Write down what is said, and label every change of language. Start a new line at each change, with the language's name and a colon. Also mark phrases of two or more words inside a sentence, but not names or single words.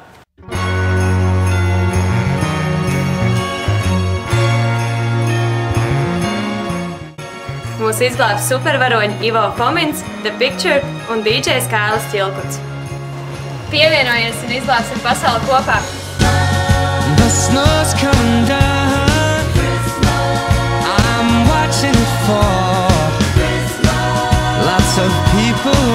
Latvian: Mūs izglābs supervaroņi Ivo Fomins, The Picture un DJs Kārlis Ķilkuts. Pievienojies un izglābsim pasauli kopā!
English: The snow's coming down. I'm watching it fall. Lots of people